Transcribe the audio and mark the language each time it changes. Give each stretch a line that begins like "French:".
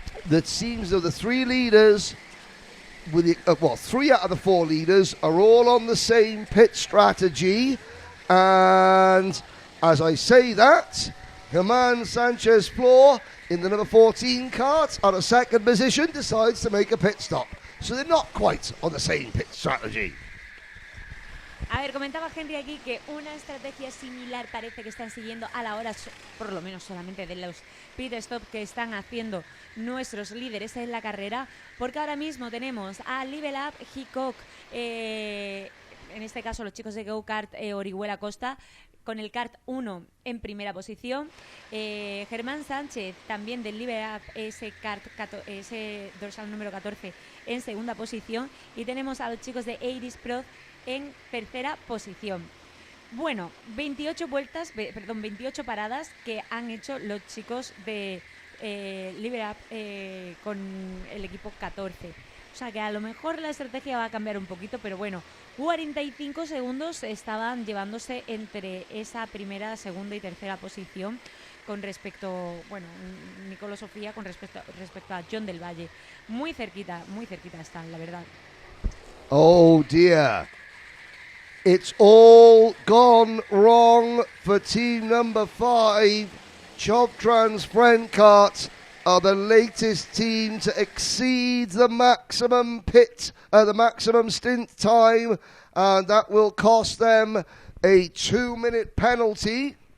English: it seems that the 3 leaders, with the, 3 out of the 4 leaders are all on the same pit strategy, and as I say that, Germán Sánchez Flor in the number 14 kart on a second position decides to make a pit stop. So they're not quite on the same pit strategy.
Spanish: A ver, comentaba Henry aquí que una estrategia similar parece que están siguiendo a la hora, por lo menos solamente de los pit stop que están haciendo nuestros líderes en la carrera, porque ahora mismo tenemos a Level Up, Hickok, en este caso los chicos de Go Kart, Orihuela Costa, con el kart 1 en primera posición, Germán Sánchez también del Level Up, ese dorsal número 14 en segunda posición, y tenemos a los chicos de 80s Pro en tercera posición. Bueno, 28 paradas que han hecho los chicos de Level Up con el equipo 14. O sea que a lo mejor la estrategia va a cambiar un poquito, pero bueno, 45 segundos estaban llevándose entre esa primera, segunda y tercera posición con respecto, bueno, Nicolò Sofía con respecto a John del Valle. Muy cerquita están, la verdad.
English: Oh dear. It's all gone wrong for team number 5. Choptrans Friend Kart are the latest team to exceed the maximum the maximum stint time, and that will cost them a 2-minute penalty.